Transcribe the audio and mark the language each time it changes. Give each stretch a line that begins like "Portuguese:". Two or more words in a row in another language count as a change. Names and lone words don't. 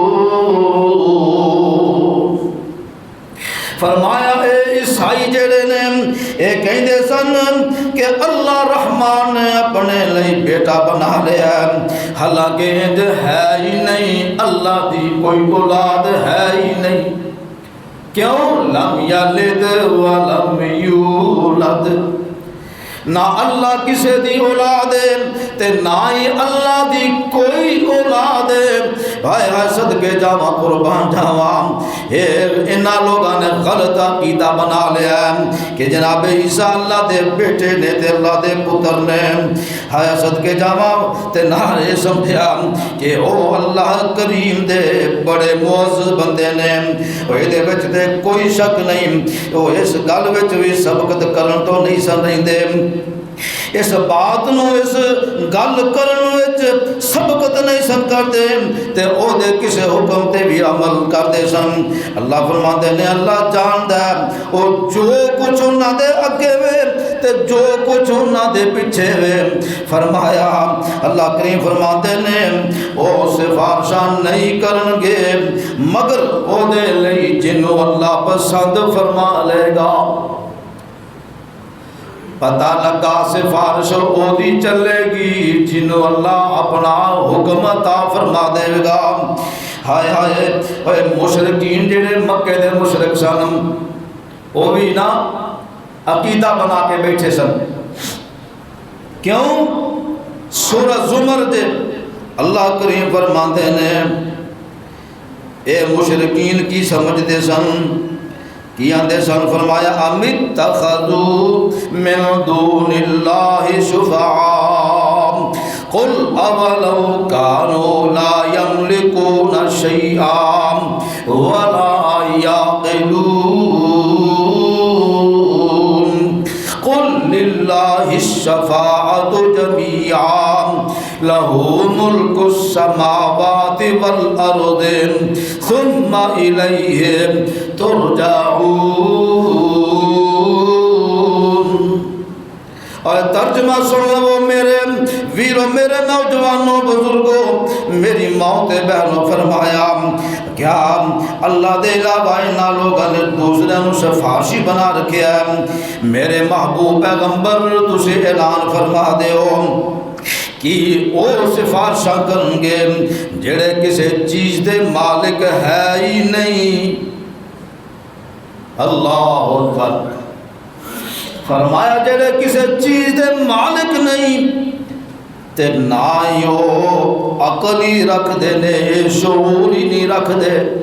Punjabi: فرمایا اے عیسائی جڑے نے اے کہندے سن کہ اللہ رحمان نے اپنے لئی بیٹا بنا لیا ہے، حالانکہ انج ہے ہی نہیں، اللہ دی کوئی اولاد ہے ہی نہیں۔
Arabic: کیوں؟ لم یلد ولم یولد،
Punjabi: نہ اللہ کسے دی اولاد ہے تے نہ ہی اللہ دی کوئی اولاد ہے۔ بھائی صدقے جاواں قربان جاواں، انہاں لوگاں نے غلط عقیدہ بنا لیا ہے کہ جناب عیسیٰ اللہ دے بیٹے نے تے اللہ دے پتر نے۔ ہائے صدقے جاواں تے نہ یہ سمجھیا کہ او اللہ کریم دے بڑے معزز بندے نے، او دے وچ تے کوئی شک نہیں، او اس گل وچ بھی سبقت کرن تو نہیں سن رہندے، اس بات نو اس گل کرن وچ سبقت نہیں سن کرتے تے او دے کسے حکم تے بھی عمل کردے سن۔ اللہ فرماندے نے اللہ جاندا ہے او جو کچھ انہاں دے اگے وے تے جو کچھ انہاں دے پیچھے وے۔ فرمایا اللہ کریم فرماندے نے او سفارشاں نہیں کرن گے مگر او دے لئی جنوں اللہ پسند فرما لے گا۔ پتہ لگا سفارش او دی چلے گی جنوں اللہ اپنا حکم عطا فرما دے گا۔ ہائے ہائے اے مشرکین جڑے مکے دے مشرک سن او بھی نا عقیدہ بنا کے بیٹھے سن۔ کیوں؟ سورہ زمر دے اللہ کریم فرماندے نے اے مشرکین کی سمجھتے سن کی آندے سن، فرمایا
Arabic: ام اتخذوا من دون اللہ شفعاء قل اولو كانوا لا يملكون شيئا ولا يعقلون قل للہ الشفاعۃ جميعا له ملک السماوات والارض ثم الیہ ترجعون۔
Punjabi: اور ترجمہ سن لو میرے ویرو، میرے نوجوانوں، بزرگوں، میری ماؤں تے بہنوں، فرمایا کیا اللہ دے علاوہ انہاں لوگاں نے دوسرے نوں سفارشی بنا رکھیا ہے؟ میرے محبوب پیغمبر تسی اعلان فرما دیو کہ او سفارشاں کرن گے جڑے کسے چیز دے مالک ہے ہی نہیں۔
Arabic: اللہ اکبر،
Punjabi: فرمایا جڑے کسے چیز دے مالک نہیں تے نہ یو عقل ہی رکھ دے نے، شعور ہی نہیں رکھ دے۔